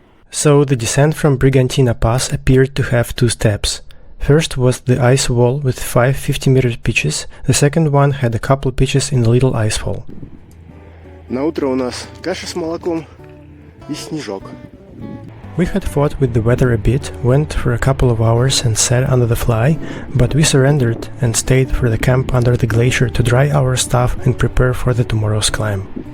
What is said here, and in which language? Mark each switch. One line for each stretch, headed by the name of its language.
English: So the descent from Brigantina Pass appeared to have two steps. First was the ice wall with 5 50-meter pitches, the second one had a couple pitches in the little ice fall.
Russian: На утро у нас каша с молоком и снежок.
English: We had fought with the weather a bit, went for a couple of hours and sat under the fly, but we surrendered and stayed for the camp under the glacier to dry our stuff and prepare for the tomorrow's climb.